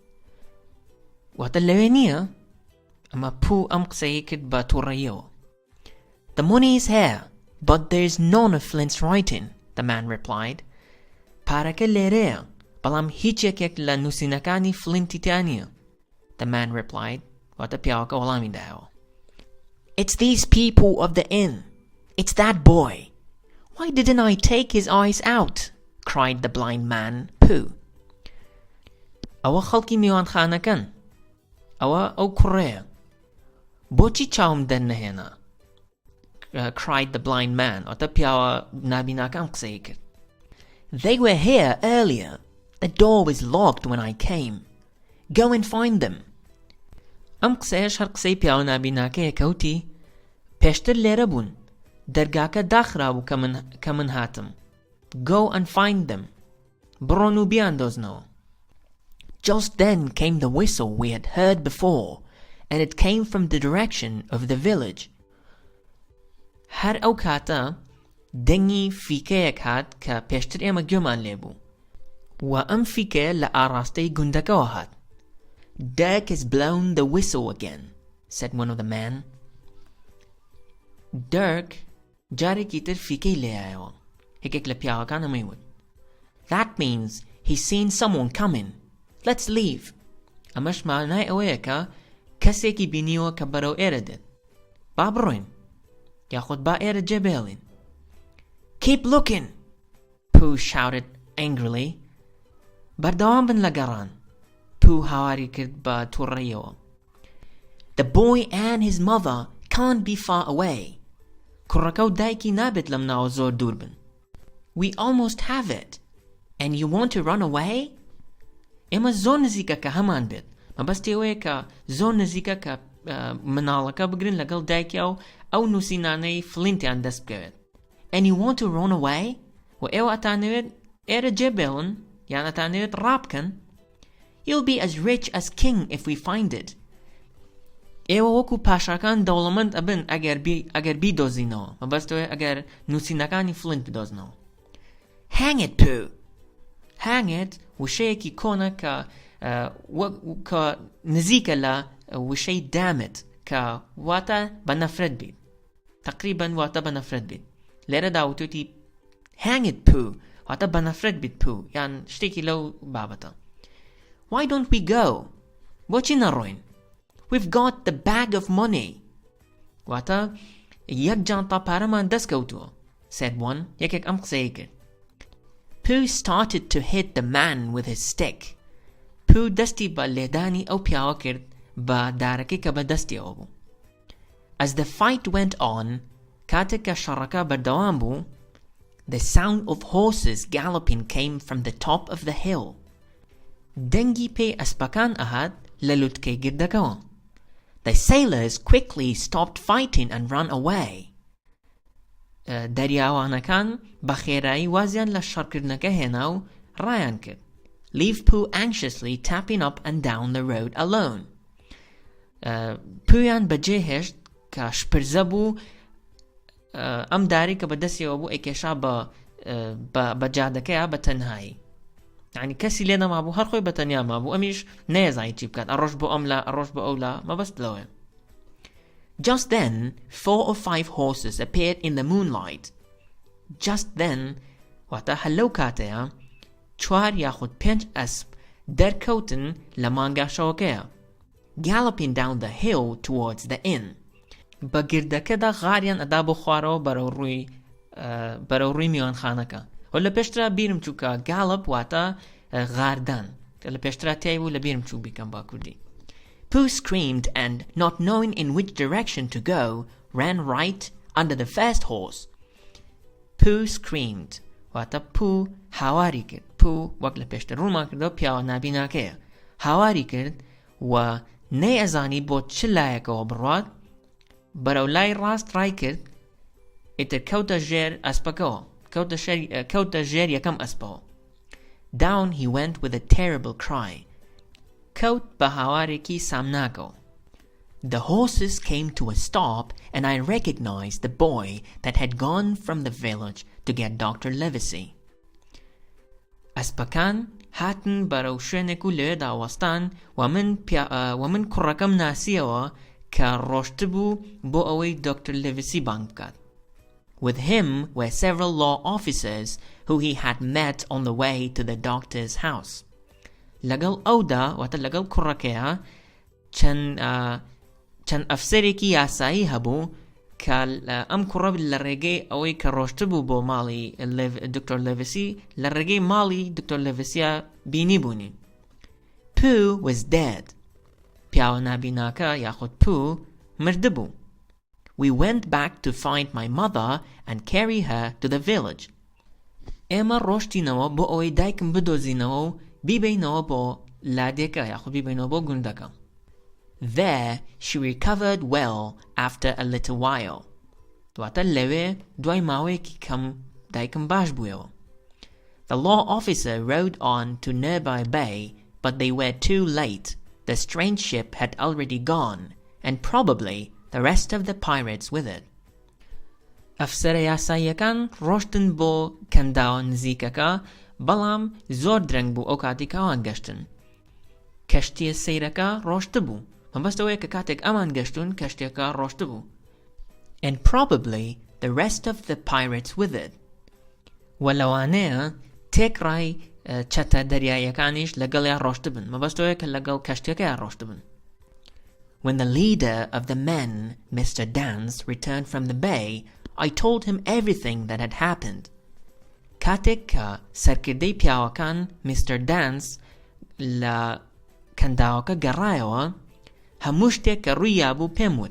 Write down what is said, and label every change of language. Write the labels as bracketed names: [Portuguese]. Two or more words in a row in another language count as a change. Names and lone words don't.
[Central Kurdish] واتە لەوێ نییە؟ ئەمە Pooh ئەم قسەی کرد بە تووڕەییەوە. [English] The money is here, but there is none of Flint's writing, the man replied. [Central Kurdish] پارەکە لێرەیە, بەڵام هیچ یەکێک لە نووسینەکانی فلینتی تیانە. [English] The man replied. [Central Kurdish] واتە پیاوەکە وەڵامی دایەوە. [English] It's these people of the inn. It's that boy. Why didn't I take his eyes out? Cried the blind man, Pooh. [Central Kurdish] ئەوە خەڵکی میوانخانەکەن. ئەوە ئەو کوڕەیە. بۆچی چاوم دەرنەهێنا? [English] Cried the blind man. [Central Kurdish] واتە پیاوە نابیناکەم قسەی کرد. [English] They were here earlier. The door was locked when I came. Go and find them. [Central Kurdish] ئەم قسەیەش هەر قسەی پیاوە نابیناکەیە کەوتی پێشتر لێرە بوون. دەرگاکە داخرابوو کە من هاتم. [English] Go and find them. [Central Kurdish] بڕۆن و بیاندۆزنەوە. [English] Just then came the whistle we had heard before, and it came from the direction of the village. [Central Kurdish] هەر ئەو کاتە دەنگی فیکەیەک هات کە پێشتر ئێمە گوێمان لێبوو. و ئەم فیکەیە لە ئاڕاستەی گوندەکەوە هات. [English] Dirk has blown the whistle again, said one of the men. [Central Kurdish] Dirk جارێکی تر فیکەی لێایەوە. یەکێک لە پیاوەکانە مەیوت. [English] That means he's seen someone coming. Let's leave. [Central Kurdish] ئەمەش معنای ئەوەیە کە کەسێکی بینیوە کە بەرەو ئێرە دێت. با بڕۆین یاخود با ئێرە جێبێڵین. [English] Keep looking, Pooh shouted angrily. [Central Kurdish] بەردەوام بن لە گەڕان. Pooh هاواری کرد بە تووڕەیەوە. [English] The boy and his mother can't be far away. [Central Kurdish] کوڕەکە و دایکی نابێت لەم ناوە زۆر دوور بن. [English] We almost have it. And you want to run away? [Central Kurdish] ئێمە زۆر نزیکە کە هەمان بێت. مەبەستی ئەوەیە کە زۆر نزیکە کە مناڵەکە بگرن لەگەڵ دایکیا و ئەو نووسینانەی فلینتیان دەست بکەوێت. [English] And you want to run away? [Central Kurdish] و ئێوە ئەتانەوێت ئێرە جێبێڵن یان ئەتانەوێت ڕابکەن. [English] You'll be as rich as king if we find it. [Central Kurdish] ئێوە وەکو پاشاکان دەوڵەمەند ئەبن ئەگەر بیدۆزینەوە. مەبەستەوەی ئەگەر نووسینەکانی فلینت بدۆزنەوە. [English] Hang it, Pooh. Hang it [Central Kurdish] وشەیەکی کۆنە کە نزیکە لە وشەی دامت کە واتە بە نەفرەت بیت. تقریباً واتە بە نەفرەت بیت. لێرە داوتوتی [English] Hang it, Pooh. [Central Kurdish] واتە بە نەفرەت بیت Pooh. یان شتێکی لەو بابەتە. [English] Why don't we go? [Central Kurdish] بۆچی نەڕۆین؟ [English] We've got the bag of money. [Central Kurdish] واتە یەک جانتا پارەمان دەستکەوتووە. [English] said one. [Central Kurdish] یەکێک ئەم قسەی کرد. [English] Pooh started to hit the man with his stick. [Central Kurdish] Pooh دەستی بە لێدانی ئەو پیاوە کرد بە دارەکەی کە بە دەستیەوە بوو. [English] As the fight went on, [Central Kurdish] کاتێک کە شەڕەکە بەردەوام بوو, [English] the sound of horses galloping came from the top of the hill. [Central Kurdish] دەنگی پێی ئەسپەکان ئەهات لە لووتکەی گردەکەوە. [English] The sailors quickly stopped fighting and ran away. [Central Kurdish] دەریاوانەکان بە خێرایی وازیان لە شەڕکردنەکە هێنا و ڕایان کرد. [English] Leave Pooh anxiously tapping up and down the road alone. [Central Kurdish] پویان بەجێ هێشت کە شپرزە بوو ئەم داری کە بەدەستیەوە بوو ئەیکێشا بە جادەکەیە بە تەنهایی. یعنی کەسی لێ نەمابوو هەر خۆی بە تەنیا مابوو ئەمیش نەیەزانی چی بکات ئەڕۆژ بۆ ئەم لا ئەڕۆژ بە ئەو لا مەبەست لەوێ. [English] Just then 4 or 5 horses appeared in the moonlight. Just then [Central Kurdish] واتە هەلەو کاتەیە 4 یاخود 5 ئەسپ دەرکەوتن لە مانگاشەوەکەیە. [English] Galloping down the hill towards the inn. [Central Kurdish] بە گردەکەدا غاریان ئەدا بۆ خوارەوە بەرەو ڕووی میوانخانەکە. و لە پێشترا بیرم چوو کە گاڵپ واتە غاردان. لە پێشترا تێی بوو لە بیرم چوو بیکەم با کوردی. [English] Pooh screamed and, not knowing in which direction to go, ran right under the first horse. Pooh screamed. [Central Kurdish] واتە Pooh هاواری کرد. Pooh وەک لە پێشتر ڕوومان کردەوە پیاوە نابیناکەیە. هاواری کرد و نەیەزانی بۆ چ لایەکەوە بڕوات بەرەو لای ڕاست ڕای کرد ئیتر کەوتە ژێر ئەسپەکەوە کەوتە ژێر یەکەم ئەسپەوە. [English] Down he went with a terrible cry. [Central Kurdish] کەوت بە هاوارێکی سامناکەوە. [English] The horses came to a stop and I recognized the boy that had gone from the village to get Dr. Livesey. [Central Kurdish] ئەسپەکان هاتن بەرەو شوێنێک و لەوێدا وەستان و من کوڕەکەم ناسیەوە کە ڕۆشتبوو بۆ ئەوەی دکتۆر لێڤسی بانگ بکات. [English] With him were several law officers who he had met on the way to the doctor's house. [Central Kurdish] لەگەڵ ئەودا واتە لەگەڵ کوڕەکەیە چەند ئەفسەرێکی یاسایی هەبوو کە ئەم کوڕە لە ڕێگەی ئەوەی کە ڕۆشتبوو بۆ ماڵی دکتۆر لێڤسی لە ڕێگەی ماڵی دکتۆر لێڤسیە بینی بوونی. [English] Pooh was dead. [Central Kurdish] پیاوە نابیناکە یاخود Pooh مردبوو. [English] We went back to find my mother and carry her to the village. [Central Kurdish] ئێمە ڕۆشتینەوە بۆ ئەوەی دایکم بدۆزینەوە و بیبینەوە بۆ لادێکە یاخود بیبینەوە بۆ گوندەکە. [English] There she recovered well after a little while. [Central Kurdish] دواتە لەوێ دوای ماوەیەکی کەم دایکم باش بوویەوە. [English] The law officer rode on to nearby bay, but they were too late. The strange ship had already gone, and probably the rest of the pirates with it. [Central Kurdish] ئەفسەرە یاساییەکان ڕۆشتن بۆ کەنداوە نزیکەکە بەڵام زۆر درەنگ بوو ئەو کاتی کەوان گەشتن. کەشتیە سەیرەکە ڕۆشتبوو. مەبەستەوەیە کە کاتێک ئەمان گەشتون کەشتێکە ڕۆشتبوو. [English] And probably the rest of the pirates with it. [Central Kurdish] و لەوانەیە تێکڕای چەتە دەریاییەکانیش لەگەڵیان ڕۆشتبن مەبەستەوەیە کە لەگەڵ کەشتەکەیان ڕۆشتبن. [English] When the leader of the men, Mr. Dance, returned from the bay, I told him everything that had happened. [Central Kurdish] کاتێک کە سەرکردەی پیاوەکان Mr. Dance لە کەنداوەکە گەڕایەوە هەموو شتێک کە ڕووییا بوو پێم وت.